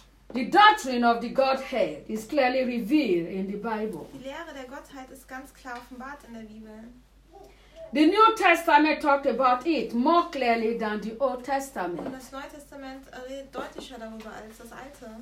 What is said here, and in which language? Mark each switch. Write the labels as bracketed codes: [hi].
[en] The doctrine of the Godhead is clearly revealed in the Bible. [de] Die Lehre der Gottheit ist ganz klar offenbart in der Bibel. [en] The New Testament talked about it more clearly than the Old Testament. [de] Und das Neue Testament redet deutlicher darüber als das Alte.